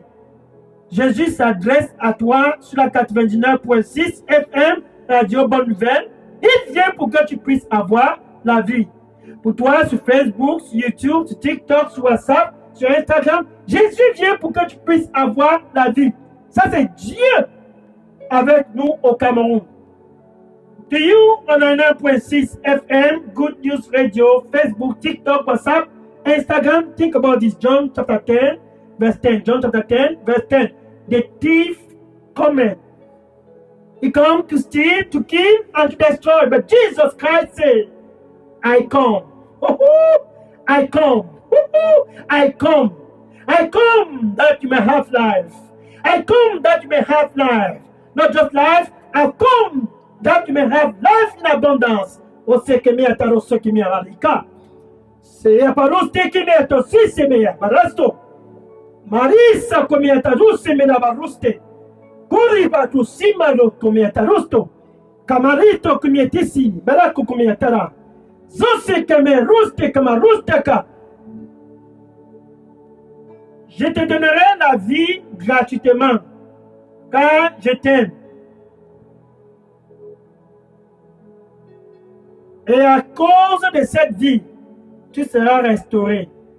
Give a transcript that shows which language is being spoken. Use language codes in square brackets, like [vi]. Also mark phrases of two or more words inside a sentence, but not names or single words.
[fr] Jésus s'adresse à toi sur la 99.6 FM, Radio Bonne Nouvelle. Il vient pour que tu puisses avoir la vie. Pour toi, sur Facebook, sur YouTube, sur TikTok, sur WhatsApp, sur Instagram, Jésus vient pour que tu puisses avoir la vie. Ça, c'est Dieu avec nous au Cameroun. [en] To you, on a 9.6 FM, Good News Radio, Facebook, TikTok, WhatsApp, Instagram. Think about this. John chapter 10, verse 10. John chapter 10, verse 10. The thief cometh. He comes to steal, to kill, and to destroy. But Jesus Christ said, I come. I come. I come. I come that you may have life. I come that you may have life. Not just life, I come that you may have life in abundance. Osekemia tarosokemia alika. Se aparuste kimia tosisemia barasto. Marisa komia tarusemia baruste. Kuriba tu simalo komia tarusto. Kamarito komia tisi, barako komia tara. Zose kame ruste kamarustaka. [fr] Je te donnerai la vie gratuitement, car je t'aime. Et à cause de cette vie, tu seras restauré.